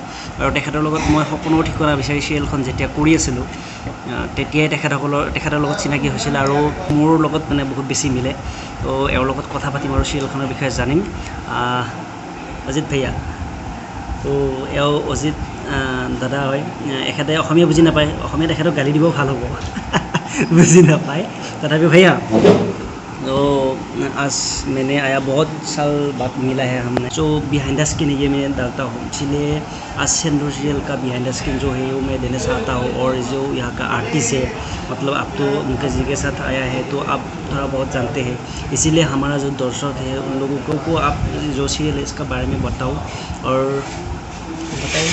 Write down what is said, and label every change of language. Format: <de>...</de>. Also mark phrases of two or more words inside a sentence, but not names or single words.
<as>আৰু তেখেতৰ লগত মই সপোনৰ ঠিকনা বিচাৰি চিৰিয়েলখন যেতিয়া কৰি আছিলোঁ তেতিয়াই তেখেতৰ লগত চিনাকি হৈছিল আৰু মোৰ লগত মানে বহুত বেছি মিলে। তো এওঁৰ লগত কথা পাতিম আৰু চিৰিয়েলখনৰ বিষয়ে জানিম। অজিত ভাইয়া, তো এওঁ অজিত দাদা হয়। এখেতে অসমীয়া বুজি নাপায়, অসমীয়াত তেখেতক গালি দিবও ভাল হ'ব বুজি নাপায়।</as> <hi>तथापि भैया तो आज मैंने आया बहुत साल बाद मिला है हमने, जो</hi> <en>behind the screen</en> <hi>ये मैं डालता हूँ, इसलिए आज सेंदूर सीरियल का</hi> <en>behind the screen</en> <hi>जो है वो मैं देना चाहता हूँ। और जो यहाँ का आर्टिस्ट है, मतलब आप तो मुकेश जी के साथ आया है तो आप थोड़ा बहुत जानते हैं, इसीलिए हमारा जो दर्शक है उन लोगों को आप जो सीरियल है इसका बारे में बताओ और बताइए।</hi>